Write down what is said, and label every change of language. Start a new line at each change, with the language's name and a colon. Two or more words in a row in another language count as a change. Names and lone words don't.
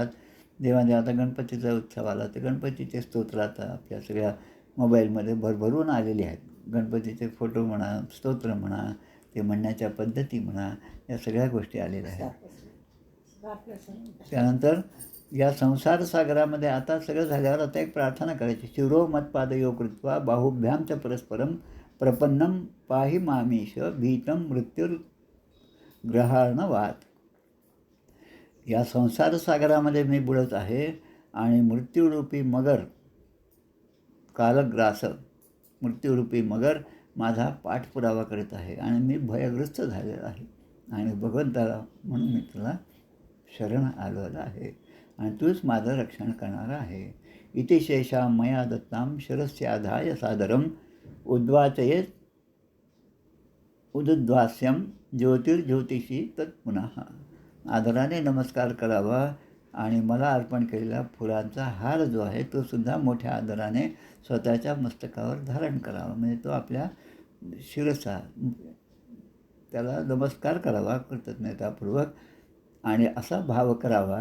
Marathi: जेव्हा आता गणपतीचा उत्सव आला तर गणपतीचे स्तोत्र आता आपल्या सगळ्या मोबाईलमध्ये भरभरून आलेले आहेत. गणपतीचे फोटो म्हणा, स्तोत्र म्हणा, ते म्हणण्याच्या पद्धती म्हणा, या सगळ्या गोष्टी आलेल्या आहेत. त्यानंतर या संसार सागरामध्ये आता सगळं झाल्यावर आता एक प्रार्थना करायची.
Sanskrit: शिरो मत्पादयो कृत्वा बाहुभ्याम च परस्परम प्रपन्नम पाहि मामीश भीतम मृत्युर्ग्रहाणवात.
Marathi: या संसार सागरामध्ये मी बुडत आहे आणि मृत्यूरूपी मगर कालग्रास, मृत्यूरूपी मगर माझा पाठपुरावा करत आहे आणि मी भयग्रस्त झालेला आहे आणि भगवंताला म्हणून मी तुला शरण आलेला आहे आणि तूच माझं रक्षण करणार आहे.
Sanskrit: इति शेषा मया दत्ताम शिरस्याधाय सादरम उद्वाचयेत उद्वास्यम ज्योतिर्ज्योतिषी तत्पुनः.
Marathi: आदराने नमस्कार करावा आणि मला अर्पण केलेला फुलांचा हार जो आहे तो सुद्धा मोठ्या आदराने स्वतःच्या मस्तकावर धारण करावा. म्हणजे तो आपल्या शिरसा त्याला नमस्कार करावा कृतज्ञतापूर्वक आणि असा भाव करावा.